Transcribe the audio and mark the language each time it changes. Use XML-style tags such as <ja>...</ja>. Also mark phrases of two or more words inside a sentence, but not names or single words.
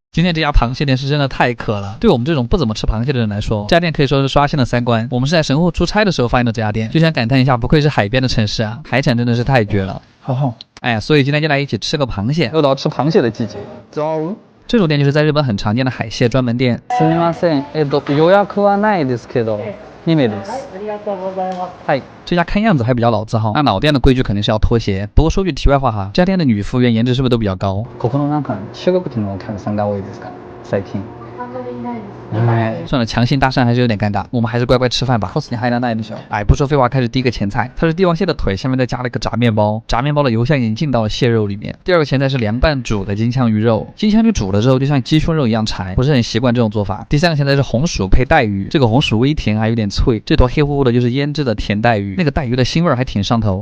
<zh>今天这家螃蟹店是真的太渴了，对我们这种不怎么吃螃蟹的人来说，这家店可以说是刷新了三观。我们是在神户出差的时候发现的这家店，就想感叹一下，不愧是海边的城市啊，海产真的是太绝了。好好，哎呀，所以今天就来一起吃个螃蟹，又到吃螃蟹的季节。走。这种店就是在日本很常见的海蟹专门店。</zh> <ja>すみません。予約はないですけど、2名です。ありがとうございます。</ja> <zh>嗨，这家看样子还比较老字号，那老店的规矩肯定是要脱鞋。不过说句题外话哈，这家店的女服务员颜值是不是都比较高？</zh> <ja>ここのなんか中国人のお客さんが多いですか？最近。あんまりいないです。</ja> <zh>算了，强行搭讪还是有点尴尬，我们还是乖乖吃饭吧。</zh> <ja>コスに入らないでしょ。</ja> <zh>哎，不说废话，开始第一个前菜，它是帝王蟹的腿，下面再加了一个炸面包，炸面包的油香已经进到了蟹肉里面。第二个前菜是凉拌煮的金枪鱼肉，金枪鱼煮了之后就像鸡胸肉一样柴，不是很习惯这种做法。第三个前菜是红薯配带鱼，这个红薯微甜还有点脆，这坨黑乎乎的就是腌制的甜带鱼，那个带鱼的腥味还挺上头。</zh>